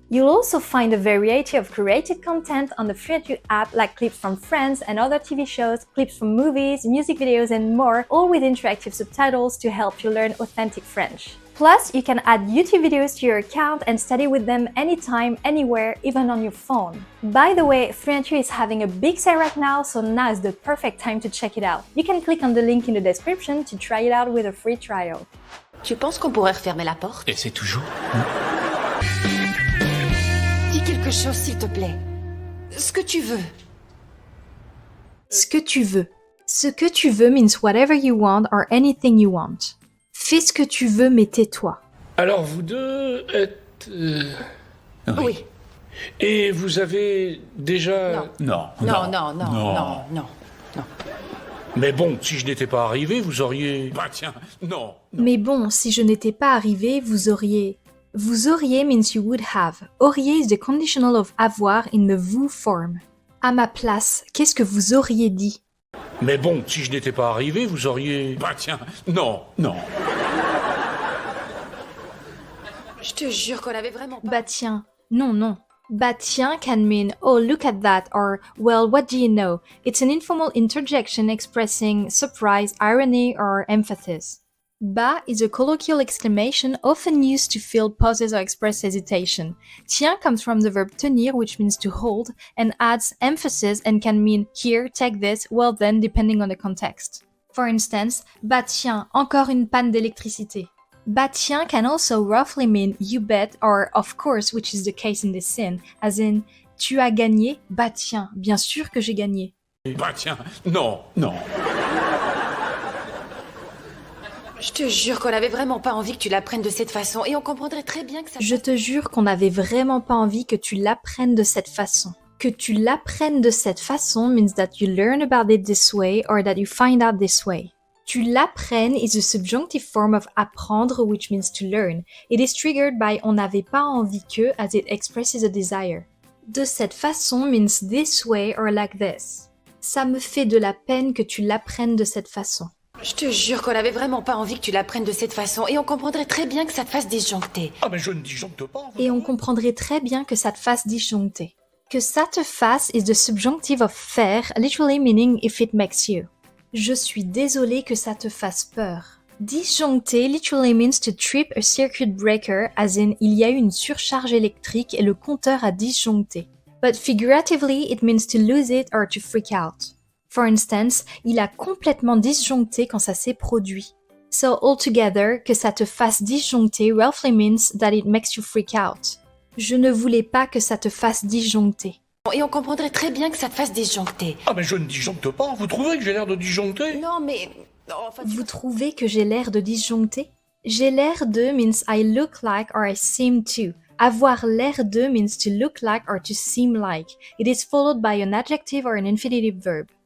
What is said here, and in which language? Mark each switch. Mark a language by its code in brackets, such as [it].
[en] You'll also find a variety of curated content on the FluentU app, like clips from Friends and other TV shows, clips from movies, music videos, and more, all with interactive subtitles to help you learn authentic French. Plus, you can add YouTube videos to your account and study with them anytime, anywhere, even on your phone. By the way, FluentU is having a big sale right now, so now is the perfect time to check it out. You can click on the link in the description to try it out with a free trial. [fr] Tu penses qu'on pourrait refermer la porte? Et c'est toujours... Dis quelque chose, s'il te plaît. Ce que tu veux. Ce que tu veux. Ce que tu veux [en] means whatever you want [fr] or anything you want. Fais ce que tu veux, mais tais-toi. Alors vous deux êtes... Oui. Et vous avez déjà... Non. Non. Mais bon, si je n'étais pas arrivé, vous auriez... Bah tiens, non. Mais bon, si je n'étais pas arrivé, vous auriez... Vous auriez [en] means you would have. Auriez is the conditional of avoir in the vous form. [fr] À ma place, qu'est-ce que vous auriez dit? Mais bon, si je n'étais pas arrivé, vous auriez... Bah tiens, non. Je te jure qu'on avait vraiment pas... Bah tiens, non. Bah tiens [en] can mean, oh look at that, or well what do you know? It's an informal interjection expressing surprise, irony, or emphasis. Ba is a colloquial exclamation often used to fill pauses or express hesitation. Tiens comes from the verb tenir, which means to hold, and adds emphasis and can mean here, take this, well then, depending on the context. For instance, [fr] bah tiens, encore une panne d'électricité. [en] Bah tiens can also roughly mean you bet or of course, which is the case in this scene, as in [fr] tu as gagné, bah tiens, bien sûr que j'ai gagné. Bah tiens, non, non. Je te jure qu'on avait vraiment pas envie que tu l'apprennes de cette façon et on comprendrait très bien que ça... Je te jure qu'on n'avait vraiment pas envie que tu l'apprennes de cette façon. Que tu l'apprennes de cette façon [en] means that you learn about it this way or that you find out this way. [fr] Tu l'apprennes [en] is a subjunctive form of apprendre, which means to learn. It is triggered by [fr] on n'avait pas envie que [en] as it expresses a desire. [fr] De cette façon [en] means this way or like this. [fr] Ça me fait de la peine que tu l'apprennes de cette façon. Je te jure qu'on avait vraiment pas envie que tu l'apprennes de cette façon et on comprendrait très bien que ça te fasse disjoncter. Ah mais je ne disjoncte pas. Et on comprendrait très bien que ça te fasse disjoncter. Que ça te fasse [en] is the subjunctive of faire, literally meaning if it makes you. [fr] Je suis désolée que ça te fasse peur. [en] Disjoncter literally means to trip a circuit breaker, as in [fr] il y a eu une surcharge électrique et le compteur a disjoncté. [en] But figuratively, it means to lose it or to freak out. For instance, [fr] il a complètement disjoncté quand ça s'est produit. [en] So altogether, [fr] que ça te fasse disjoncter [en] roughly means that it makes you freak out. [fr] Je ne voulais pas que ça te fasse disjoncter. Et on comprendrait très bien que ça te fasse disjoncter. Ah mais je ne disjoncte pas. Vous trouvez que j'ai l'air de disjoncter? Non mais... Enfin, Vous trouvez que j'ai l'air de disjoncter? J'ai l'air de [en] means I look like or I seem to. [fr] Avoir l'air de [en] means to look like or to seem like. It is followed by an adjective or an infinitive verb.